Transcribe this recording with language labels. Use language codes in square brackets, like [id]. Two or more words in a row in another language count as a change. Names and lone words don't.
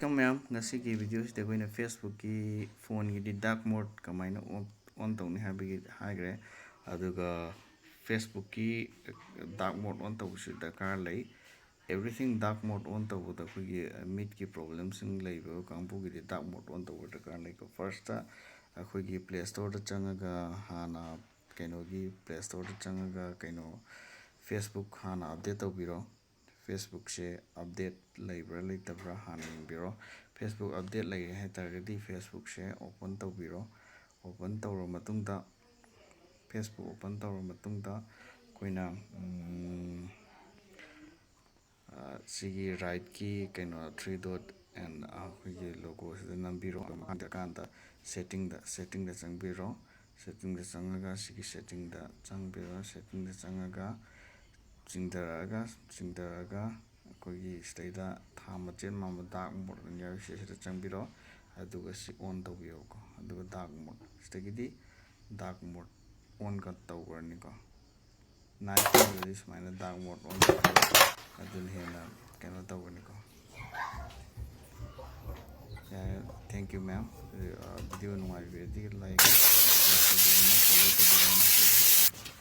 [en] Welcome ma'am. [mni] Ngasi ki video sida koina Facebook ki phone ki [en] dark mode [mni] kamaina on tawni habigi hagre aduga Facebook ki [en] dark mode on [mni] tawsi dakar lay [en] everything dark mode on [mni] tawda khoi meet ki problems in laibo kangbu ki [en] dark mode on [mni] tawda dakar lay ko first ta khoi ki Play Store da changaga hana kaino gi Play Store da changaga kaino Facebook hana update tawbiro Facebook se update laibra laitabra hana biro Facebook update lai hai targadi Facebook se open tawbiro open tawro matungda Facebook open tawro matungda koina sigi right ki kaino 3 [en] dot and [mni] khoi logo se nambiro anda kanda setting da changbiro setting da changaga sigi setting da changbiro setting da changaga chingdaraga akogi sida tha machin mama [en] dark mode [mni] nya sida changbiro aduga si on tawbiyo ko aduga [en] dark mode [mni] sidagidi [en] dark mode on [mni] ka tawbarni ko [en] night this minus dark mode on [mni] adun hena kano tawbarni ko [en] thank you ma'am video [mni] nungai [en] video like